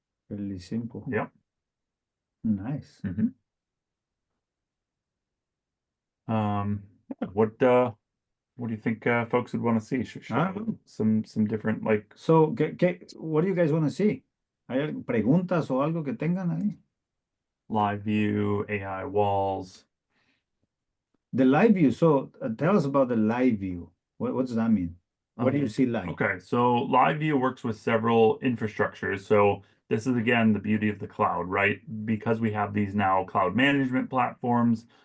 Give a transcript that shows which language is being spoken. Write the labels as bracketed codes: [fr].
[en] Really simple. Yep. Nice. What do you think folks would want to see? Some different, like, So, what do you guys want to see? [es] ¿Hay preguntas o algo que tengan ahí? [en] live view, AI walls? The live view. So, tell us about the live view. What does that mean? What do you see live? Okay, so live view works with several infrastructures. So this is, again, the beauty of the cloud, right? Because we have these now cloud management platforms,